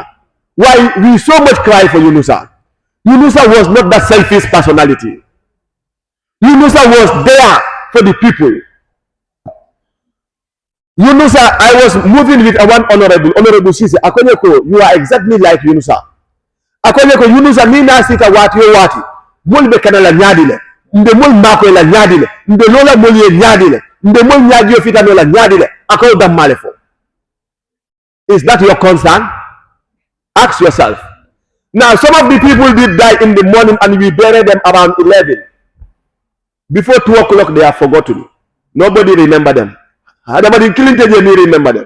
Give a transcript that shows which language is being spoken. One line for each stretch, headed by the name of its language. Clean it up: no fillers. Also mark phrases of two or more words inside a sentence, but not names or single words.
English: Why we so much cry for Yunusa. Yunusa was not that selfish personality. Yunusa was there for the people. Yunusa, I was moving with one honorable Sisi. Akonyeko, you are exactly like Yunusa.
Mandingo: Akonyeko, Yunusa mina sika wati yo wati. Mul bekana la nyadile. Nde mul mako la nyadile. Nde lola muli ye nyadile. Nde mul nyadi yo fita nola nyadile. Akoyo damalefo.
English: Is that your concern? Ask yourself. Now, some of the people did die in the morning and we buried them around 11. Before 2 o'clock, they are forgotten. Nobody remember them. Nobody remember them.